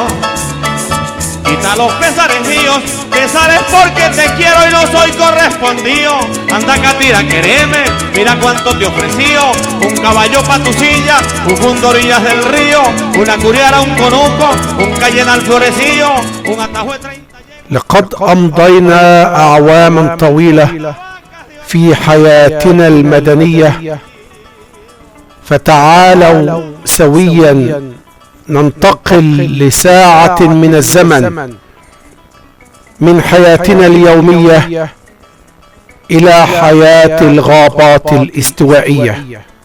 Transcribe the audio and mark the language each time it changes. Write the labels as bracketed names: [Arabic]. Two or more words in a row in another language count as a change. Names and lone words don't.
[Spanish] Quita los pesares míos, pesares porque te quiero y no soy correspondido. Anda catira, quereme, mira cuánto te ofreció. Un caballo pa' tu silla, un fundo orillas del río, una curiara, un conuco, un cayena al florecillo, un atajo de 30. [Arabic] لقد أمضينا أعواما طويلة في حياتنا المدنية، فتعالوا سويا ننتقل لساعة من الزمن من حياتنا اليومية إلى حياة الغابات الاستوائية.